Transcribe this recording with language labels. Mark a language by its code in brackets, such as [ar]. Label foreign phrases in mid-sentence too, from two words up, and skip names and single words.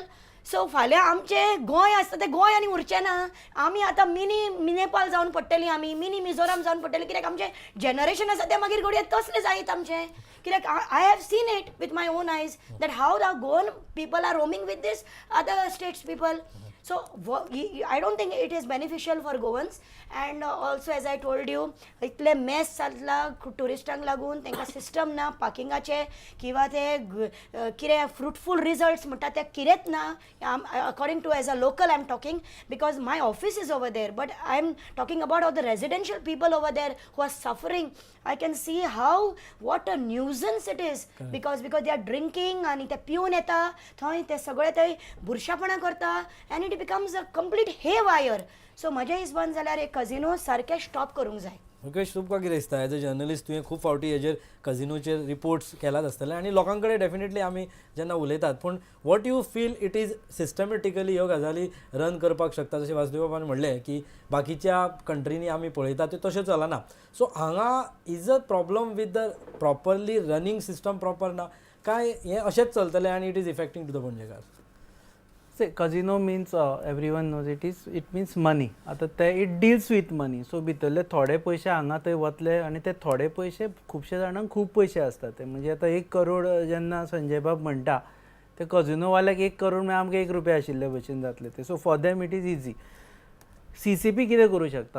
[kok] सो फाल्यां आमचें गोंय आसता तें गोंय आनी उरचें ना. आमी आतां मिनी नेपाल जावन पडटलीं, आमी मिनी मिझोराम जावन पडटलीं. कित्याक आमचें जनरेशन आसा तें मागीर घडये तसलें जायत आमचें. [en] कित्याक I have seen it with my own eyes that how the Goan people are roaming with these other states people. So I don't think it is beneficial for Goans. And also, as I told you, [kok] इतले मेस जातला टुरिस्टांक लागून, तांकां सिस्टम ना पार्किंगाचे किंवा ते कितें [en] fruitful results [kok] म्हणटा ते कितेंच ना. [en] According to as a local I am talking, because my office is over there, but I am talking about all the residential people over there who are suffering. I can see how what a nuisance it is. because they are drinking [kok] आणि ते पिवन येता थंय, ते सगळे थंय बुरशापणां करता, [en] and it becomes a complete haywire. [kok] So म्हज्या हिसबान जाल्यार एक कजिनो सारके स्टॉप करूंक जाय. मुकेश, तुमकां कितें दिसता [en] as a journalist? [kok] तुवें खूब फावटी हेजेर कजिनोचेर रिपोर्ट्स केलात आसतले आनी लोकां कडेन डेफिनेटली आमी जेन्ना उलयतात, पूण [en] what you feel it is systematically [kok] ह्यो गजाली रन करपाक शकता? जशें वासुदेव बाबान म्हणलें की बाकीच्या कंट्रीनी आमी पळयतात ते तशें चलना. [en] So हांगा is a problem with the properly running system proper [kok] ना काय हें अशेंच चलतलें आनी [en] it is affecting to the पणजेकार? Casino means everyone knows it means money. [kok] आतां ते [en] it deals with money. [kok] सो भितरले थोडे पयशे हांगा थंय वतले आनी ते थोडे पयशे खुबशे जाणांक खूब पयशे आसता. ते म्हणजे आतां 1 करोड जेन्ना संजय बाब म्हणटा, ते कजिनोवाल्याक 1 करोड म्हणजे आमकां 1 रुपया आशिल्ले भशेन जातले ते. [en] So for them it is easy. CCP [kok] कितें करूं शकता?